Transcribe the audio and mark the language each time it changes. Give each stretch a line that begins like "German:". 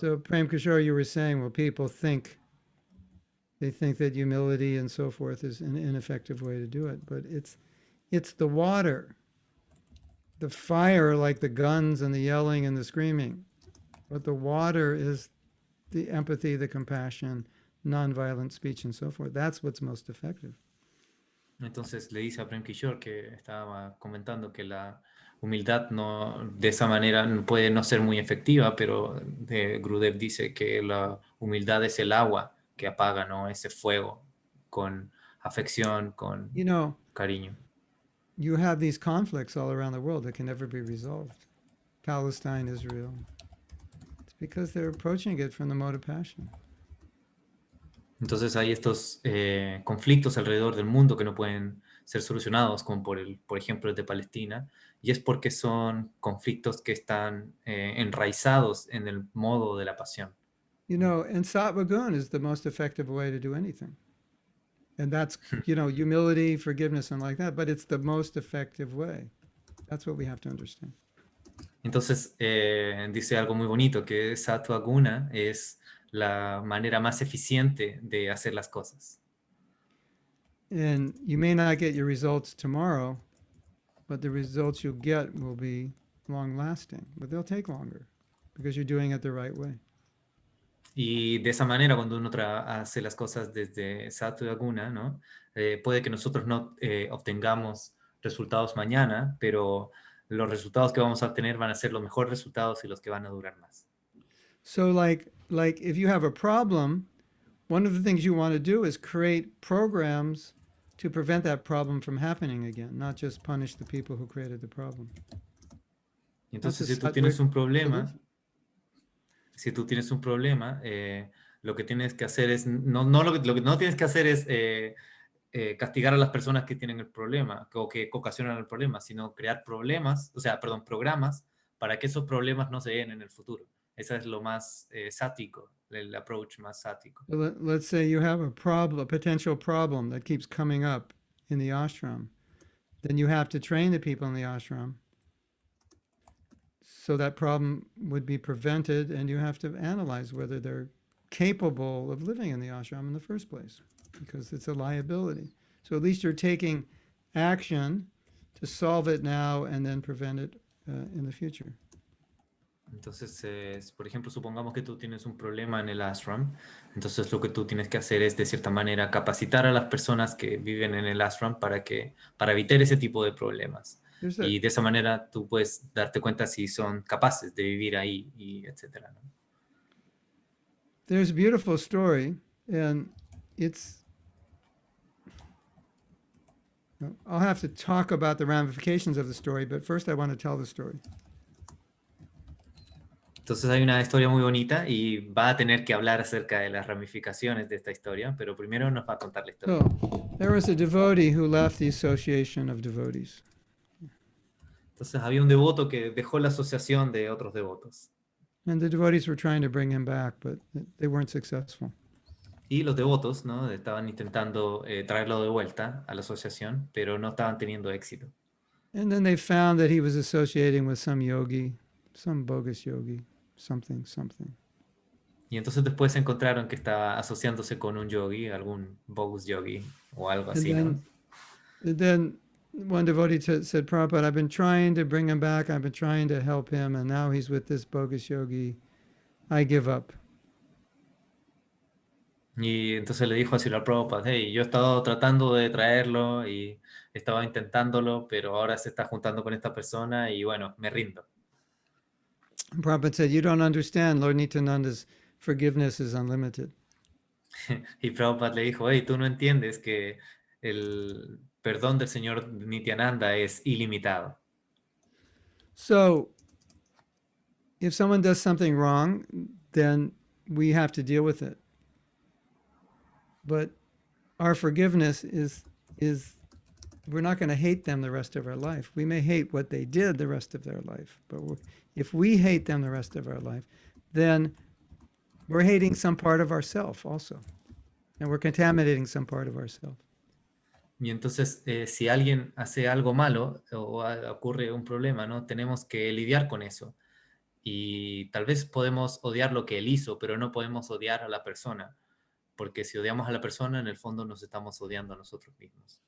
English: So Prem Kishore, you were saying, well, people think that humility and so forth is an ineffective way to do it, but it's the water, the fire, like the guns and the yelling and the screaming, but the water is the empathy, the compassion, nonviolent speech and so forth. That's what's most effective.
Spanish: Entonces le dice a Prem Kishore, que estaba comentando que la humildad de esa manera puede no ser muy efectiva, pero Gurudev dice que la humildad es el agua que apaga, ¿no?, ese fuego con afección, con cariño.
English: You have these conflicts all around the world that can never be resolved. Palestine, Israel. It's because they're approaching it from the mode of passion.
Spanish: Entonces hay estos conflictos alrededor del mundo que no pueden ser solucionados, como por ejemplo el de Palestina, y es porque son conflictos que están enraizados en el modo de la pasión.
English: And sattva gun is the most effective way to do anything. And that's, humility, forgiveness, and like that, but it's the most effective way. That's what we have to understand.
Spanish: Entonces dice algo muy bonito, que sattva guna es la manera más eficiente de hacer las cosas.
English: And you may not get your results tomorrow, but the results you'll get will be long lasting, but they'll take longer because you're doing it the right way.
Spanish: Y de esa manera, cuando uno hace las cosas desde Sattva Guna, ¿no? Puede que nosotros no obtengamos resultados mañana, pero los resultados que vamos a obtener van a ser los mejores resultados y los que van a durar más.
English: So like if you have a problem, one of the things you want to do is create programs to prevent that problem from happening again, not just punish the people who created the problem.
Spanish: Y entonces,
English: That's
Spanish: si tú
English: a
Spanish: tienes un
English: Sattvic
Spanish: problema,
English: solution.
Spanish: si tú tienes un problema, lo que tienes que hacer es, lo que no tienes que hacer es castigar a las personas que tienen el problema o que ocasionan el problema, sino crear problemas, o sea, perdón, programas para que esos problemas no se den en el futuro. Ese es lo más sático, el approach más sático.
English: So let's say you have a problem, a potential problem that keeps coming up in the ashram. Then you have to train the people in the ashram so that problem would be prevented, and you have to analyze whether they're capable of living in the ashram in the first place, because it's a liability. So at least you're taking action to solve it now and then prevent it in the future.
Spanish: Entonces, por ejemplo, supongamos que tú tienes un problema en el ashram, entonces lo que tú tienes que hacer es, de cierta manera, capacitar a las personas que viven en el ashram para evitar ese tipo de problemas.
English: There's a,
Spanish: Y de esa manera tú puedes darte cuenta si son capaces de vivir ahí, y etcétera, ¿no?
English: there's a beautiful story, and it's, I'll have to talk about the ramifications of the story, but first I want to tell the story.
Spanish: Entonces hay una historia muy bonita y va a tener que hablar acerca de las ramificaciones de esta historia, pero primero nos va a contar la historia.
English: So, there was a devotee who left the association of devotees.
Spanish: Entonces había un devoto que dejó la asociación de otros devotos.
English: And the devotees were trying to bring him back, but they weren't successful.
Spanish: Y los devotos, ¿no? Estaban intentando traerlo de vuelta a la asociación, pero no estaban teniendo éxito.
English: And then they found that he was associating with some yogi, some bogus yogi, something.
Spanish: Y entonces después se encontraron que estaba asociándose con un yogi, algún
English: bogus
Spanish: yogi o algo así, ¿no?
English: And then one devotee said, Prabhupada, I've been trying to bring him back, I've been trying to help him, and now he's with this bogus yogi. I give up.
Spanish: Y entonces le dijo a Srila Prabhupada, hey, yo he estado tratando de traerlo y estaba intentándolo, pero ahora se está juntando con esta persona y bueno, me rindo.
English: And Prabhupada said, you don't understand, Lord Nityananda's forgiveness is unlimited.
Spanish: Y Prabhupada le dijo, hey, tú no entiendes que el perdón del Señor Nityananda es ilimitado.
English: So, if someone does something wrong, then we have to deal with it. But our forgiveness is we're not going to hate them the rest of our life. We may hate what they did the rest of their life, but if we hate them the rest of our life, then we're hating some part of ourself also, and we're contaminating some part of ourself.
Spanish: Y entonces, si alguien hace algo malo o ocurre un problema, ¿no? Tenemos que lidiar con eso. Y tal vez podemos odiar lo que él hizo, pero no podemos odiar a la persona. Porque si odiamos a la persona, en el fondo nos estamos odiando a nosotros mismos.